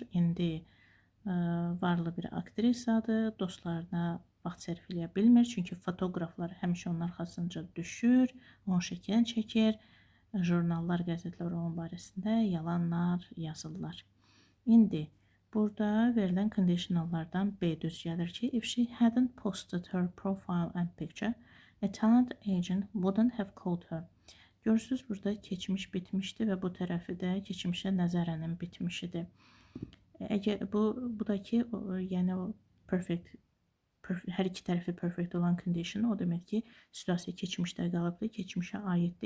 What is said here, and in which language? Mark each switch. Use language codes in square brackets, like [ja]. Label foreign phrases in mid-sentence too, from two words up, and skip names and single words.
[az] İndi varlı bir aktrisadır, dostlarına vaxt sərf eləyə bilmir, çünki fotoqraflar həmişə onun arxasınca düşür, onun şəklini çəkir. Jurnallar, qəzetlər onun barəsində yalanlar yazırlar. İndi burada verilən conditionallardan B düz gəlir ki, [en] if she hadn't posted her profile and picture, a talent agent wouldn't have called her. [az] Görürsünüz, burada keçmiş bitmişdir və bu tərəfi də keçmişə nəzərənin bitmişidir. Əgər bu da ki, yəni o perfect, hər iki tərəfi perfect olan condition, o demək ki, situasiya keçmişdə qalıbdır, keçmişə aiddir.